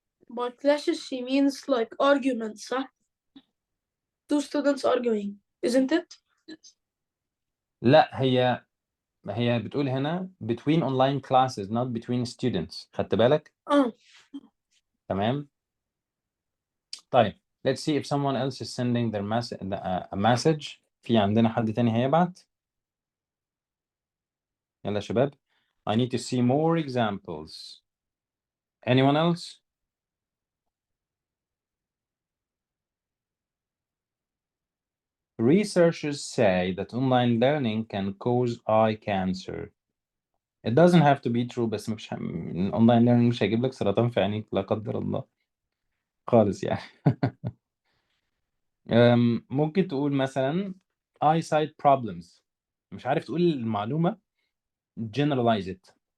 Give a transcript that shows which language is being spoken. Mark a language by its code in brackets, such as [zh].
[en] by clashes she means like arguments صح؟ Two students arguing isn't it؟ [ar] لا، هي بتقول هنا [en] between online classes not between students. [ar] خدت بالك؟ تمام. [en] طيب let's see if someone else is sending their a message. [ar] في عندنا حد تاني هيبعت؟ يلا يا شباب. [en] I need to see more examples. Anyone else? Researchers say that online learning can cause eye cancer. It doesn't have to be true، [ar] بس مش online learning مش هيجيب لك سرطان في عينيك لا قدر الله خالص يعني. ممكن تقول مثلا [en] eyesight problems. [ar] مش عارف تقول المعلومة، [en] generalize it.